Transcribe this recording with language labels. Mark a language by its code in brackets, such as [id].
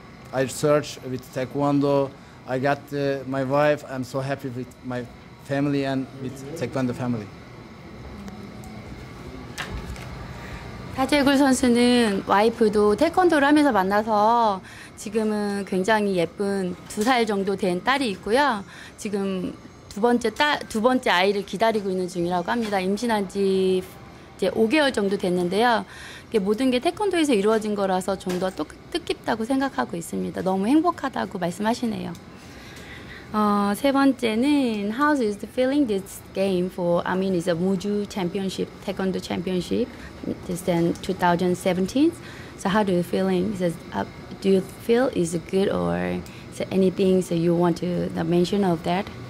[en] I searched with Taekwondo. I got my wife. I'm so happy with my family and with Taekwondo family. [ko] 타제굴 선수는 와이프도 태권도를 하면서 만나서 지금은 굉장히 예쁜 2살 정도 된 딸이 있고요. 지금 두 번째 아이를 기다리고 있는 중이라고 합니다. 임신한 지 이제 5개월 정도 됐는데요. 모든 게 태권도에서 이루어진 거라서 좀 더 뜻깊다고 생각하고 있습니다. 너무 행복하다고 말씀하시네요. 세 번째는 [en] how is the feeling this game for it's a MUJU Championship, Taekwondo Championship, this in 2017. So how do you feeling? Do you feel is it good or is there anything that you want to mention of that?